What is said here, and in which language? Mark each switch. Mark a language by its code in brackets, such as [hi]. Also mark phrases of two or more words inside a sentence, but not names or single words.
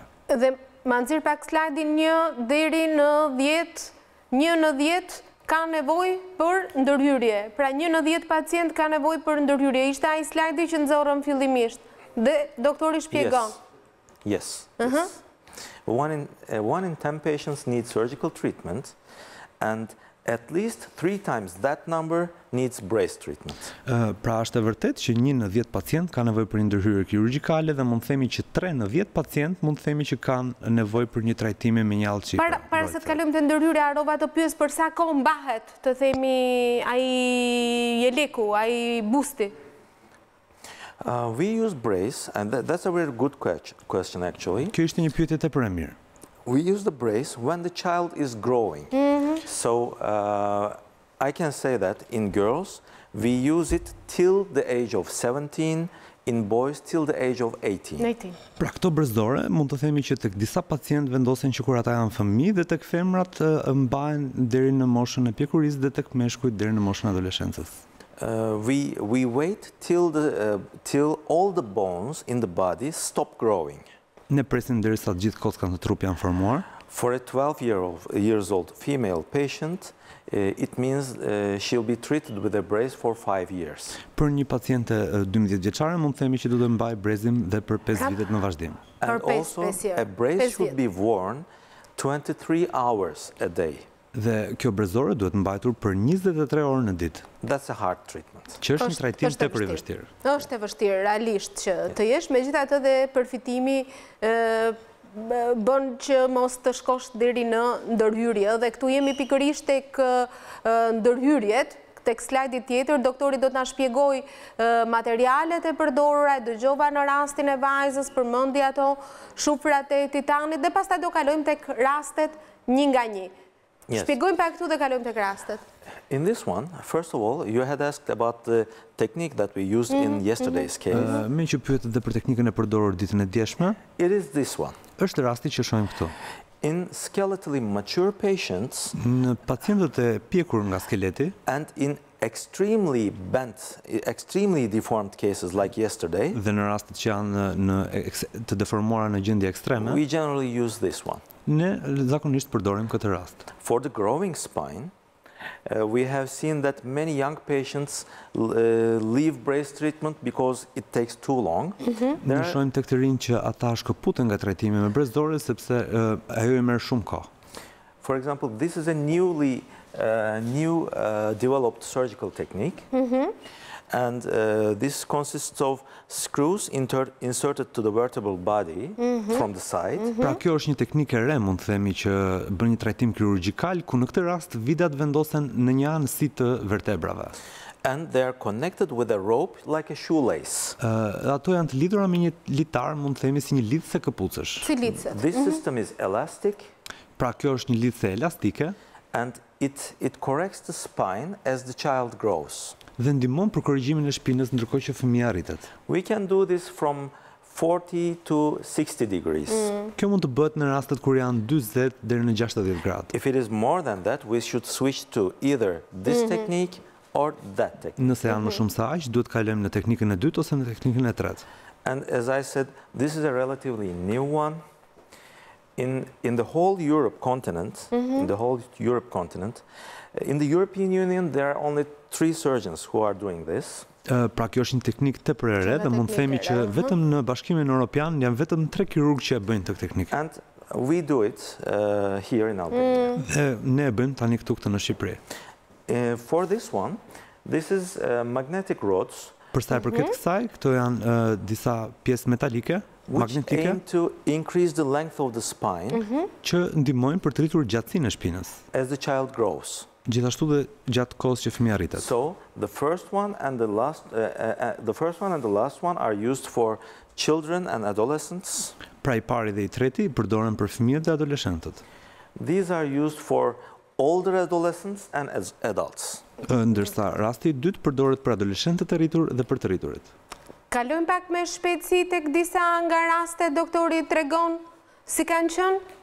[sq] Dhe ma nxirr pak slajdin 1 deri në 10, 1 në 10 ka nevojë për ndërhyrje. Pra 1 në 10 pacient ka nevojë për ndërhyrje. Ishte ai slajdi që nxorëm fillimisht. Dhe doktori shpjegon. [en] Yes. Yes. One in 10 patients need surgical treatment, and at least 3 times that number needs brace treatment. [sq] Pra është e vërtet që 1 në 10 pacient ka nevojë për një ndërhyrje kirurgjikale dhe mund të themi që 3 në 10 pacient mund të themi që kanë nevojë për një trajtim me një allçi. Para se të kalojmë te ndërhyrja, harrova të pyes për sa kohë mbahet, të themi ai jeleku, ai busti. [en] We use brace, and that's a very good question actually. [sq] Kjo ishte një pyetje tepër e mirë. [en] We use the brace when the child is growing. So I can say that in girls, we use it till the age of 17, in boys till the age of 18. [sq] Pra këto brezore mund të themi që tek disa pacientë vendosen që kur ata janë fëmijë dhe tek femrat mbahen deri në moshën e pjekurisë dhe tek meshkujt deri në moshën e adoleshencës. [en] We wait till all the bones in the body stop growing. [sq] Ne presim derisa të gjithë kockat në trup janë formuar. [en] For a 12 years old female patient, it means she'll be treated with a brace for 5 years. [sq] Për një paciente 12 vjeçare mund të themi që do të mbaj brezim dhe për 5 vite në vazhdim. [en] And also a brace should be worn 23 hours a day. [sq] Dhe kjo brezore duhet mbajtur për 23 orë në ditë. [en] That's a hard treatment. [sq] Që është një trajtim tepër i vështirë. Është e vështirë realisht që të jesh, megjithatë dhe përfitimi bën që mos të shkosh deri në ndërhyrje, dhe këtu jemi pikërisht tek ndërhyrjet. Tek slajdi tjetër, doktori do të na shpjegoj materialet e përdorura, dëgjova në rastin e vajzës, përmendi ato shufrat e titanit dhe pastaj do kalojmë tek rastet një nga një. Shpjegojmë pak këtu dhe kalojmë tek rastet. [en] In this one, first of all, you had asked about the technique that we used in yesterday's case. [sq] Me që pyetet dhe për teknikën e përdorur ditën e djeshme. [en] It is this one. [sq] Është rasti që shohim këtu. [en] In skeletally mature patients, [sq] në pacientët e pjekur nga skeleti, [en] and in extremely bent, extremely deformed cases like yesterday, [sq] dhe në rastet që janë të deformuara në gjendje ekstreme, [en] we generally use this one. [sq] Ne zakonisht përdorim këtë rast. [en] For the growing spine, we have seen that many young patients leave brace treatment because it takes too long. [sq] Ne shohim tek të rinj që ata shkëputen nga trajtimi me brezore sepse ajo i merr shumë kohë. [en] For example, this is a new developed surgical technique. And this consists of screws inserted to the vertebral body from the side. [sq] Pra kjo është një teknikë e re, mund të themi, që bën një trajtim kirurgjikal ku në këtë rast vidat vendosen në një anësi të vertebrave. [en] And they are connected with a rope like a shoelace. [sq] Ato janë të lidhura me një litar, mund të themi si një lidhse këpucësh. Si lidhse. [en] This system is elastic. [sq] Pra kjo është një lidhse elastike. [en] And it corrects the spine as the child grows. [sq] Dhe ndihmon për korrigjimin e shpinës ndërkohë që fëmia rritet. [en] We can do this from 40 to 60 degrees. [sq] Kjo mund të bëhet në rastet kur janë 40 deri në 60 gradë. [en] If it is more than that, we should switch to either this technique or that technique. [sq] Nëse janë më shumë se aq, duhet kalojmë në teknikën e dytë ose në teknikën e tretë. [en] And as I said, this is a relatively new one. In the whole Europe continent, in the European Union, there are only 3 surgeons who are doing this. [sq] Pra kjo është një teknikë tepër e re dhe mund të themi që vetëm në Bashkimin Evropian janë vetëm 3 kirurgë që e bëjnë këtë teknikë. [en] And we do it here in Albania. [sq] Ne e bëjmë tani këtu në Shqipëri. [en] For this one, this is magnetic rods. [sq] Për sa i përket kësaj, këto janë disa pjesë metalike, magnetike, [en] which aim to increase the length of the spine, [sq] që ndihmojnë për të rritur gjatësinë e shpinës. [en] As the child grows. [sq] Gjithashtu dhe gjatë kohës që fëmia rritet. [en] So, the first one and the last one are used for children and adolescents. [sq] Pra i pari dhe i treti përdoren për fëmijët dhe adoleshentët. [en] These are used for older adolescents and adults. [sq] Ndërsa rasti i dytë përdoret për adoleshentët e rritur dhe për të rriturit. Kalojmë pak me shpejtësi tek disa nga rastet, doktori tregon Si kanë qënë?